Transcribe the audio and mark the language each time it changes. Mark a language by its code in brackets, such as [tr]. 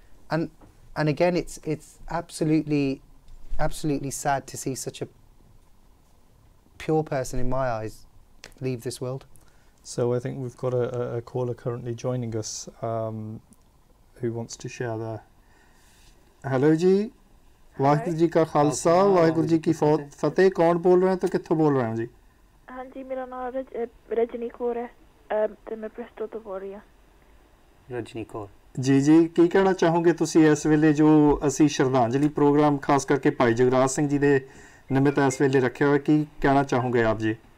[en] And again, it's absolutely sad to see such a pure person, in my eyes, leave this world. So I think we've got a caller currently joining us who wants to share their. [hi] Hello जी, वाहिगुरु जी का खालसा, वाहिगुरु जी की फतेह। कौन बोल रहे हैं तो कित्थों बोल रहे हैं जी? हाँ जी, मेरा नाम रजनी कौर है [pa] ਤੇ ਮੈਂ ਬ੍ਰਿਸਟਲ ਤੋਂ ਬੋਲ ਰਹੀ ਹਾਂ। ਰਜਨੀ ਕੌਰ ਜੀ ਕੀ ਕਹਿਣਾ ਚਾਹੋਗੇ ਤੁਸੀਂ ਇਸ ਵੇਲੇ ਜੋ ਅਸੀਂ ਸ਼ਰਧਾਂਜਲੀ ਪ੍ਰੋਗਰਾਮ ਖਾਸ ਕਰਕੇ ਭਾਈ ਜਗਰਾਜ ਸਿੰਘ ਜੀ ਦੇ ਨਿਮਿਤ ਇਸ ਵੇਲੇ ਰੱਖਿਆ ਹੋਇਆ, ਕੀ ਕਹਿਣਾ ਚਾਹੋਗੇ ਆਪ ਜੀ?